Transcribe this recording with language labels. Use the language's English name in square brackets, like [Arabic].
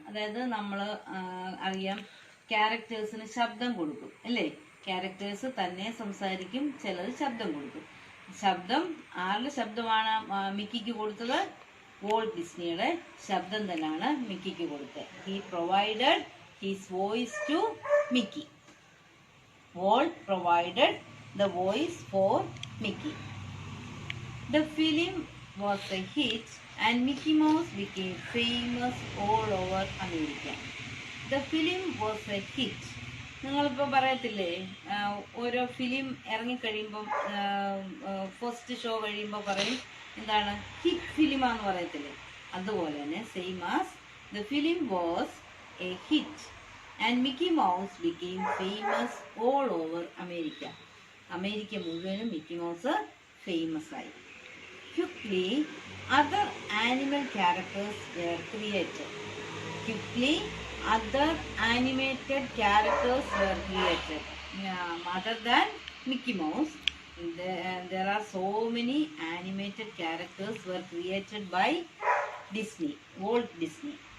[Malayalam] അതായത് നമ്മൾ അറിയാം, ക്യാരക്ടേഴ്സിന് ശബ്ദം കൊടുക്കും അല്ലേ? ക്യാരക്ടേഴ്സ് തന്നെ സംസാരിക്കും, ചിലർ ശബ്ദം കൊടുക്കും. ശബ്ദം ആരുടെ ശബ്ദമാണ് മിക്കിക്ക് കൊടുത്തത്? വോൾട്ട് ഡിസ്നിയുടെ ശബ്ദം തന്നെയാണ് മിക്കിക്ക് കൊടുത്തത്. [English] He provided his voice to Mickey. Walt provided the voice for Mickey. The film was a hit and Mickey Mouse became famous all over America. The film was a hit. [Malayalam] നിങ്ങളിപ്പോൾ പറയത്തില്ലേ, ഓരോ film ഇറങ്ങിക്കഴിയുമ്പം first show കഴിയുമ്പോൾ പറയും എന്താണ്? Hit ഫിലിമാന്ന് പറയത്തില്ലേ? അതുപോലെ തന്നെ [English] Same as the film was a hit and Mickey Mouse became famous all over America. [Malayalam] America മുഴുവനും മിക്കി മൗസ് ഫേമസ് ആയി. [English] Quickly, other animal characters were created. Quickly, other animated characters were created. Other than Mickey Mouse, there are so many animated characters were created by Disney, Walt Disney.